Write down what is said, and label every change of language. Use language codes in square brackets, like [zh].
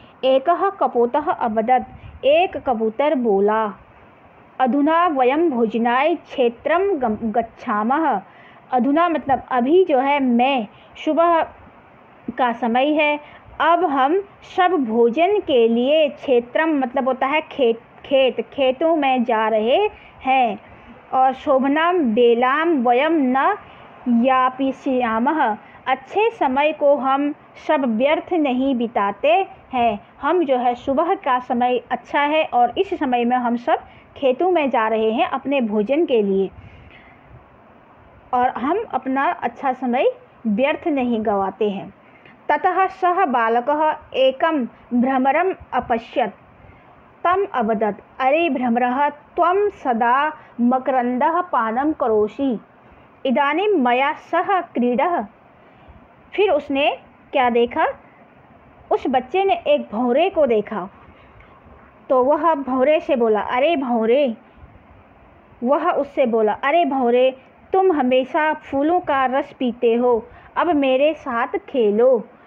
[sa] एकः कपोतः अवदत्, [hi] एक कबूतर बोला, [sa] अधुना वयं भोजनाय क्षेत्रं गच्छामः। [hi] अधुना मतलब अभी जो है, मैं, सुबह का समय है, अब हम सब भोजन के लिए, क्षेत्रम मतलब होता है खेतों में जा रहे हैं। और [sa] शोभनाम बेलाम वयम न यापयिष्यामः, [hi] अच्छे समय को हम सब व्यर्थ नहीं बिताते हैं। हम जो है, सुबह का समय अच्छा है और इस समय में हम सब खेतों में जा रहे हैं अपने भोजन के लिए, और हम अपना अच्छा समय व्यर्थ नहीं गंवाते हैं। [sa] ततः सः बालकः एकं भ्रमरम् अपश्यत्, तम अवदत्, अरे भ्रमरः, त्वं सदा मकरन्दः पानं करोषि, इदानीं मया सह क्रीडः। [hi] फिर उसने क्या देखा, उस बच्चे ने एक भंवरे को देखा, तो वह भंवरे से बोला, अरे भंवरे, वह उससे बोला, अरे भंवरे, तुम हमेशा फूलों का रस पीते हो, अब मेरे साथ खेलो।